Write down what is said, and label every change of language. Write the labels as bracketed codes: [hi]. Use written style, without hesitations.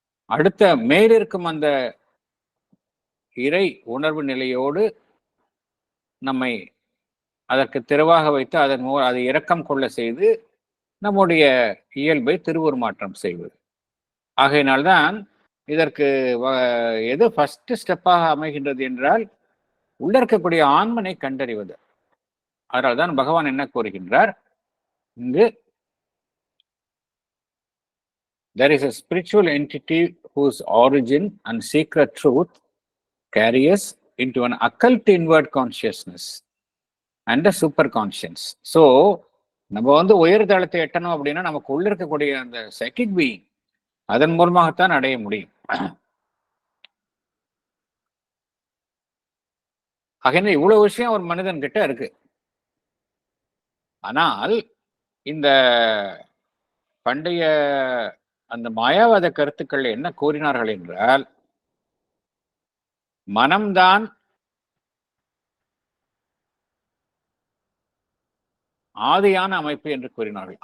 [ta] அடுத்த மேலிருக்கும் அந்த இறை உணர்வு நிலையோடு நம்மை அதற்கு திறவாக வைத்து அதன் மூலம் அதை இரக்கம் கொள்ள செய்து நம்முடைய இயல்பை திருவுருமாற்றம் செய்வது. ஆகையினால்தான் இதற்கு எது ஃபர்ஸ்ட் ஸ்டெப்பாக அமைகின்றது என்றால் உள்ள இருக்கக்கூடிய ஆன்மனை கண்டறிவது. அதனால்தான் பகவான் என்ன கூறுகின்றார் இங்கு? [en] There is a spiritual entity whose origin and secret truth carry us into an occult inward consciousness and a super conscience. [ta] So, நம்ம வந்து உயர் தளத்தை எட்டணும் அப்படின்னா நமக்கு உள்ள இருக்கக்கூடிய அந்த சைக்கிக் பீயிங் அதன் மூலமாகத்தான் அடைய முடியும். ஆகிய இவ்வளவு விஷயம் ஒரு மனிதன் கிட்ட இருக்கு. ஆனால் இந்த பண்டைய அந்த மாயாவாத கருத்துக்கள் என்ன கூறினார்கள் என்றால், மனம்தான் ஆதியான அமைப்பு என்று கூறினார்கள்.